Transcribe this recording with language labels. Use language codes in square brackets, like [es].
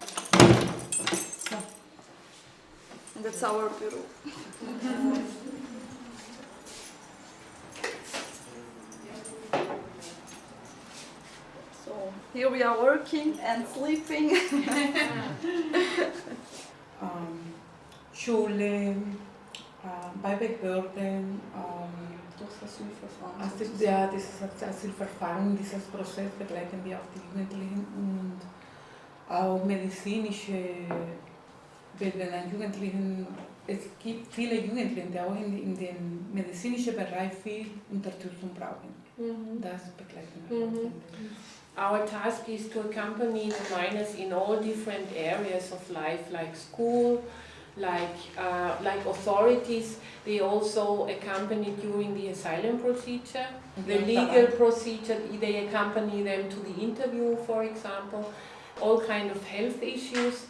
[en] And that's our bureau. So here we are working and sleeping. [de] Schule, bei Behörden, dieses Asylverfahren, dieses Prozess begleiten wir auch die Jugendlichen und auch medizinische Bilder an Jugendlichen. Es gibt viele Jugendliche, die auch in dem medizinischen Bereich viel Unterstützung brauchen. Das begleiten wir. [en] Our task is to accompany the minors in all different areas of life, like school, like authorities. They also accompany during the asylum procedure, the legal procedure. They accompany them to the interview, for example, all kind of health issues.